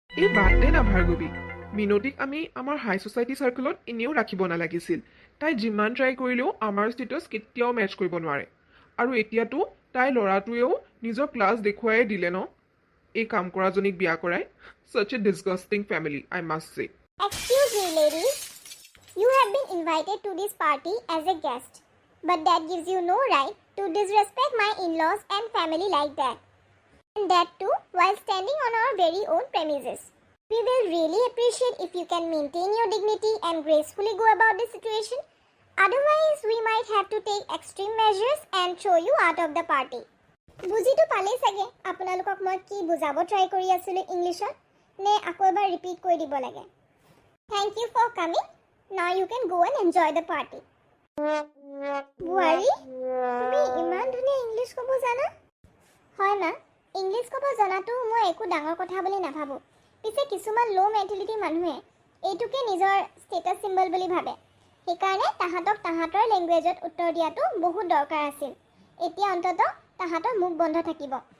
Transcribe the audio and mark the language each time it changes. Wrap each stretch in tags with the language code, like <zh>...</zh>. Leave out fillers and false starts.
<as>এই বাদ দে না ভাৰ্গৱী মিনতিক আমি আমাৰ হাই ছ'চাইটি চাৰ্কুলত এনেও ৰাখিব নালাগিছিল তাই যিমান ট্ৰাই কৰিলেও আমাৰ ষ্টেটাছ কেতিয়াও মেচ কৰিব নোৱাৰে আৰু এতিয়াতো তাই ল'ৰাটোৱেও নিজৰ ক্লাছ দেখুৱাই দিলে ন এই কাম কৰাজনীক বিয়া কৰাই</as> <en>such a disgusting family I must say Excuse me ladies you have been invited to this party as a guest but that gives you no right to disrespect my in-laws and family like that And that too while standing on our very own premises. We will really appreciate if you can maintain your dignity and gracefully go about the situation. Otherwise, we might have to take extreme measures and throw you out of the party.</en> <as>বুজিটো পালেই চাগে আপোনালোকক মই কি বুজাব try কৰি আছিলোঁ ইংলিছত নে আকৌ এবাৰ ৰিপিট কৰি দিব লাগে</as> <en>Thank you for coming. Now you can go and enjoy the party.</en> <as>বুৱাৰী তুমি ইমান ধুনীয়া ইংলিছ ক'ব জানা হয় মা ইংলিছ ক'ব জনাটো মই একো ডাঙৰ কথা বুলি নাভাবোঁ পিছে কিছুমান ল' মেণ্টেলিটি মানুহে এইটোকে নিজৰ ষ্টেটাছ চিম্বল বুলি ভাবে সেইকাৰণে তাহাঁতক তাহাঁতৰ লেংগুৱেজত উত্তৰ দিয়াটো বহুত দৰকাৰ আছিল এতিয়া অন্ততঃ তাহাঁতৰ মুখ বন্ধ থাকিব</as>